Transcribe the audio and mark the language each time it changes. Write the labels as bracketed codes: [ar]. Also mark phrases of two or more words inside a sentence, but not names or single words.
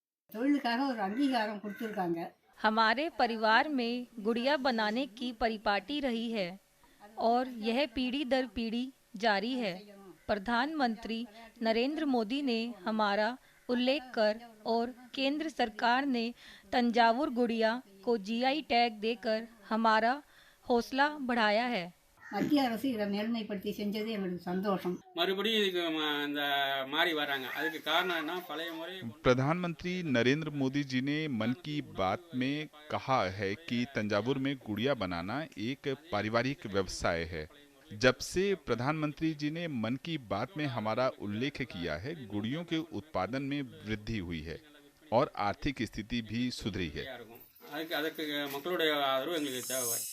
[hi] हमारे परिवार में गुड़िया बनाने की परिपाटी रही है और यह पीढ़ी दर पीढ़ी जारी है। प्रधानमंत्री नरेंद्र मोदी ने हमारा उल्लेख कर और केंद्र सरकार ने तंजावुर गुड़िया को GI टैग देकर हमारा हौसला बढ़ाया है। [ta] மத்திய அரசு இதை மேல்மைப்படுத்தி செஞ்சது எங்களுக்கு சந்தோஷம். மறுபடியும் இதுக்கு இந்த மாறி வராங்க, அதுக்கு காரணம் என்ன? பழைய முறை [hi] प्रधानमंत्री नरेंद्र मोदी जी ने मन की बात में कहा है कि तंजावुर में गुड़िया बनाना एक पारिवारिक व्यवसाय है। जब से प्रधानमंत्री जी ने मन की बात में हमारा उल्लेख किया है, गुड़ियों के उत्पादन में वृद्धि हुई है और आर्थिक स्थिति भी सुधरी है। [ta] அதுக்கு மக்களுடைய ஆதரவு எங்களுக்கு தேவை।